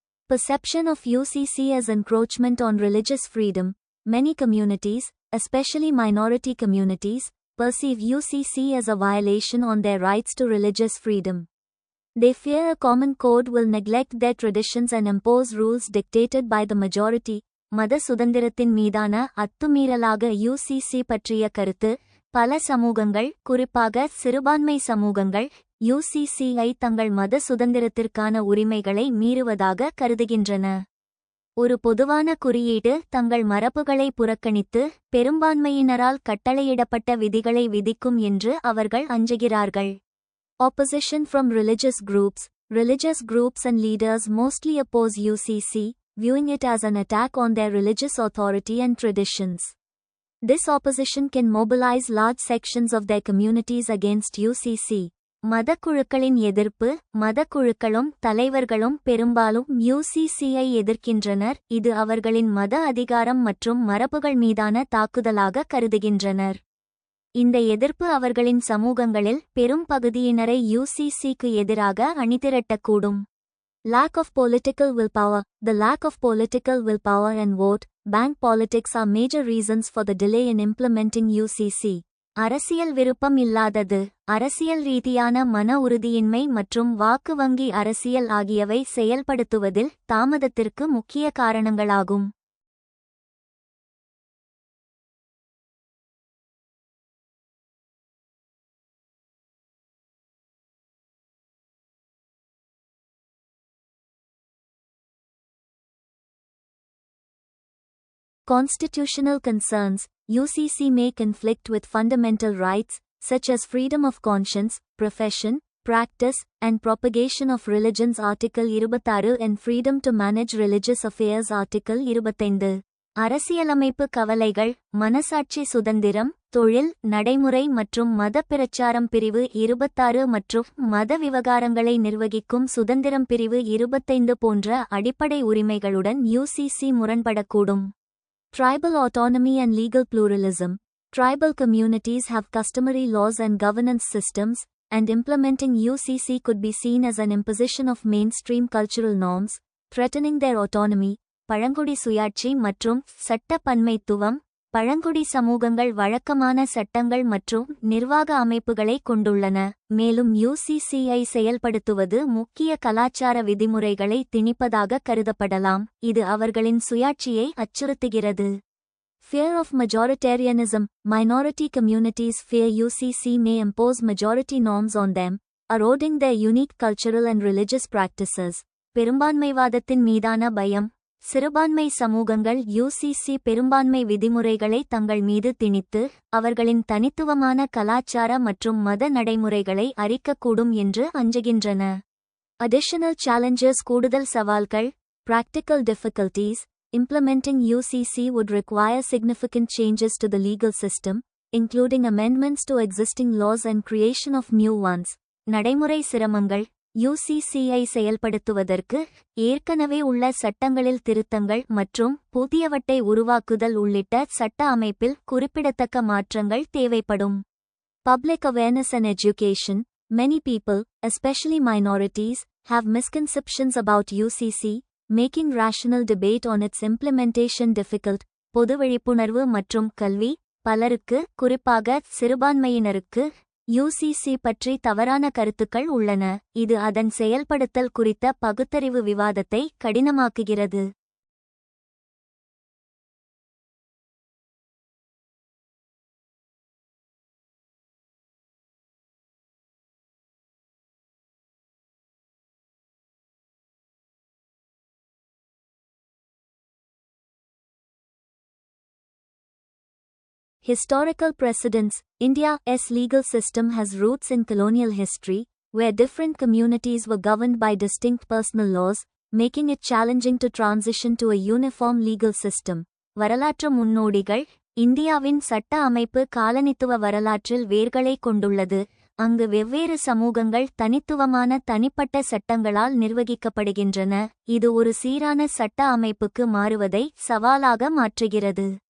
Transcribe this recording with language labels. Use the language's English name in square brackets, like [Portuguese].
[English] Perception of UCC as encroachment on religious freedom. Many communities, especially minority communities, perceive UCC as a violation on their rights to religious freedom. They fear a common code will neglect their traditions and impose rules dictated by the majority. [Tamil] மத சுதந்திரத்தின் மீதான அத்துமீறலாக UCC பற்றிய கருத்து. பல சமூகங்கள், குறிப்பாக சிறுபான்மை சமூகங்கள், UCCயை தங்கள் மத சுதந்திரத்திற்கான உரிமைகளை மீறுவதாக கருதுகின்றன. ஒரு பொதுவான குறியீடு தங்கள் மரபுகளை புறக்கணித்து பெரும்பான்மையினரால் கட்டளையிடப்பட்ட விதிகளை விதிக்கும் என்று அவர்கள் அஞ்சுகிறார்கள். [English] Opposition from religious groups. Religious groups and leaders mostly oppose UCC, viewing it as an attack on their religious authority and traditions. This opposition can mobilize large sections of their communities against UCC. [Tamil] மதக்குழுக்களின் எதிர்ப்பு. மதக்குழுக்களும் தலைவர்களும் பெரும்பாலும் UCCயை எதிர்க்கின்றனர், இது அவர்களின் மத அதிகாரம் மற்றும் மரபுகள் மீதான தாக்குதலாக கருதுகின்றனர். இந்த எதிர்ப்பு அவர்களின் சமூகங்களில் பெரும் பகுதியினரை UCCக்கு எதிராக அணிதிரட்டக்கூடும். [English] Lack of political willpower. The lack of political willpower and vote bank politics are major reasons for the delay in implementing UCC. [Tamil] அரசியல் விருப்பம் இல்லாதது. அரசியல் ரீதியான மன உறுதியின்மை மற்றும் வாக்கு வங்கி அரசியல் ஆகியவை செயல்படுத்துவதில் தாமதத்திற்கு முக்கிய காரணங்களாகும். [English] Constitutional concerns. UCC may conflict with fundamental rights, such as freedom of conscience, profession, practice, and propagation of religions Article 26 and freedom to manage religious affairs Article 25. [Tamil] அரசியலமைப்பு கவலைகள், மனசாட்சி சுதந்திரம், தொழில், நடைமுறை மற்றும் மத பிரச்சாரம் பிரிவு 26 மற்றும் மத விவகாரங்களை நிர்வகிக்கும் சுதந்திரம் பிரிவு 25 போன்ற அடிப்படை உரிமைகளுடன் UCC முரண்படக்கூடும். [English] Tribal autonomy and legal pluralism. Tribal communities have customary laws and governance systems, and implementing UCC could be seen as an imposition of mainstream cultural norms, threatening their autonomy. [Tamil] பழங்குடி சுயாட்சி மற்றும் சட்ட பன்மைத்துவம். பழங்குடி சமூகங்கள் வழக்கமான சட்டங்கள் மற்றும் நிர்வாக அமைப்புகளை கொண்டுள்ளன, மேலும் யுசிசியை செயல்படுத்துவது முக்கிய கலாச்சார விதிமுறைகளை திணிப்பதாக கருதப்படலாம், இது அவர்களின் சுயாட்சியை அச்சுறுத்துகிறது. [English] Fear of majoritarianism. Minority communities fear UCC may impose majority norms on them, eroding their unique cultural and religious practices. [Tamil] பெரும்பான்மைவாதத்தின் மீதான பயம். சிறுபான்மை சமூகங்கள் யுசிசி பெரும்பான்மை விதிமுறைகளை தங்கள் மீது திணித்து, அவர்களின் தனித்துவமான கலாச்சார மற்றும் மத நடைமுறைகளை அரிக்கக்கூடும் என்று அஞ்சுகின்றன. [English] Additional challenges. [Tamil] கூடுதல் சவால்கள். [English] Practical difficulties. Implementing UCC would require significant changes to the legal system, including amendments to existing laws and creation of new ones. [Tamil] நடைமுறை சிரமங்கள். யுசிசியை செயல்படுத்துவதற்கு ஏற்கனவே உள்ள சட்டங்களில் திருத்தங்கள் மற்றும் புதியவற்றை உருவாக்குதல் உள்ளிட்ட சட்ட அமைப்பில் குறிப்பிடத்தக்க மாற்றங்கள் தேவைப்படும். [English] Public awareness and education. Many people, especially minorities, have misconceptions about UCC, making rational debate on its implementation difficult. [Tamil] பொது விழிப்புணர்வு மற்றும் கல்வி. பலருக்கு, குறிப்பாக சிறுபான்மையினருக்கு, யுசிசி பற்றி தவறான கருத்துக்கள் உள்ளன, இது அதன் செயல்படுத்தல் குறித்த பகுத்தறிவு விவாதத்தை கடினமாக்குகிறது. [English] Historical precedents. India's legal system has roots in colonial history, where different communities were governed by distinct personal laws, making it challenging to transition to a uniform legal system. [Tamil] வரலாற்று முன்னோடிகள். இந்தியாவின் சட்ட அமைப்பு காலனித்துவ வரலாற்றில் வேர்களை கொண்டுள்ளது, அங்கு வெவ்வேறு சமூகங்கள் தனித்துவமான தனிப்பட்ட சட்டங்களால் நிர்வகிக்கப்படுகின்றன, இது ஒரு சீரான சட்ட அமைப்புக்கு மாறுவதை சவாலாக மாற்றுகிறது.